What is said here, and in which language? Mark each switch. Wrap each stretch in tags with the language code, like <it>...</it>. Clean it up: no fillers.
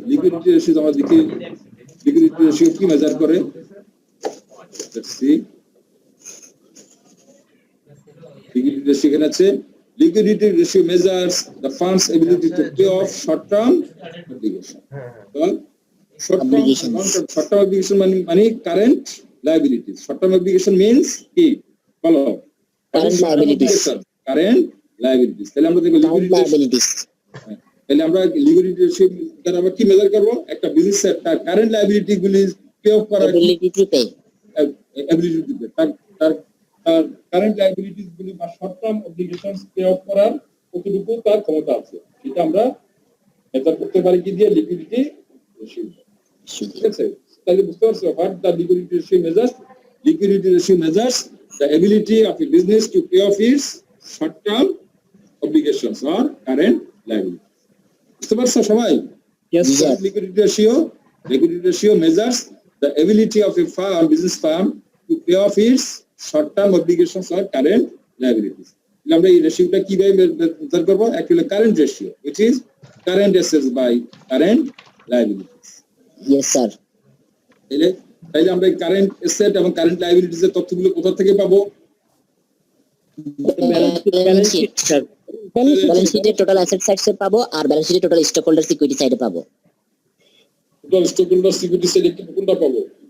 <en>Liquidity ratios</en> <bn>আমরা দেখি</bn> <en>liquidity ratio কি measure করে? Let's see.</en> <bn>Liquidity ratio এখানে আছে।</bn> <en>Liquidity ratio measures the firm's ability to pay off short-term obligation. Short-term Obligations. short-term obligation মানে current liabilities. Short-term obligation means কি? Follow. Current liabilities. Current liabilities.</en> <bn>তাহলে আমরা দেখব</bn> <en>Current liabilities.</en> <bn>তাহলে আমরা liquidity ratio দ্বারা আমরা কি মেজার করব? একটা বিজনেসের তার কারেন্ট লায়াবিলিটি গুলি পে অফ করার</bn> <en>Ability to pay.</en> <bn>এবিলিটি দিবে, তার কারেন্ট লায়াবিলিটিস গুলি বা short term obligations pay off করার কতটুকু তার ক্ষমতা আছে, সেটা আমরা মেজার করতে পারি কি দিয়ে? Liquidity ratio. ঠিক আছে? তাহলে বুঝতে পারছো</bn> <en>What the liquidity ratio measures? Liquidity ratio measures the ability of a business to pay off its short-term obligations or current liabilities.</en> <bn>বুঝতে পারছো সবাই?</bn> <en>Yes, sir. Liquidity ratio measures the ability of a business firm to pay off its short-term obligations or current liabilities.</en> <bn>আমরা এই রেশিওটা কিভাবে measure করব?</bn> <en>Actually, current ratio, which is current assets by current liabilities. Yes, sir.</en> <bn>তাইলে আমরা current asset এবং current liabilities এর তথ্যগুলো কোথা থেকে পাবো?</bn> <en>Balance sheet, sir.</en> <bn>Balance sheet এর টোটাল অ্যাসেট সাইড পাবো, আর ব্যালেন্স শিটে টোটাল স্টক হোল্ডার ইকুইটি সাইডে পাবো। টোটাল স্টক হোল্ডার ইকুইটি সাইডে কোনটা পাবো?</bn>